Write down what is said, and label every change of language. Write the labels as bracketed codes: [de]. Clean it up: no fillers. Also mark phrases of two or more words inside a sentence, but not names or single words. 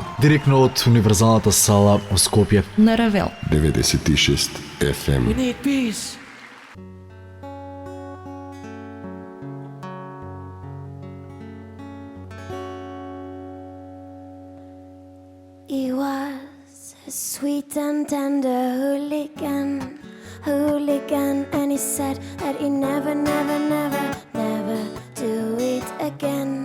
[mk] директно од Универзалната сала во Скопје. На Равел. 96 [en] We FM. need peace. He was a sweet and tender hooligan, and he said that he never do it again.